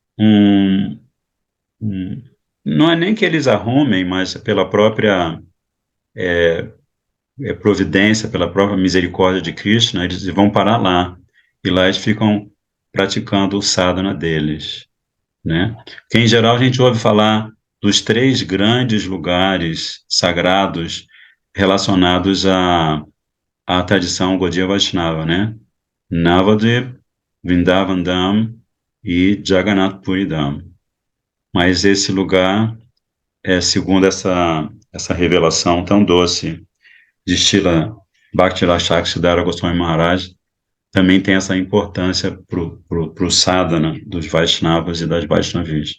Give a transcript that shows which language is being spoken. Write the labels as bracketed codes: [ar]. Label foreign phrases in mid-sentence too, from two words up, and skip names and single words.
[pt] não é nem que eles arrumem, mas pela própria providência, pela própria misericórdia de Krishna, eles vão parar lá, e lá eles ficam praticando o sadhana deles, né? Porque, em geral, a gente ouve falar dos 3 grandes lugares sagrados relacionados à tradição Gaudiya Vaishnava, né? Navadvip, Vrindavan Dham e Jagannath Puri Dham. Mas esse lugar, segundo essa revelação tão doce de Srila Bhakti Siddhara Goswami Maharaj, também tem essa importância para o sadhana dos Vaishnavas e das Vaishnavis.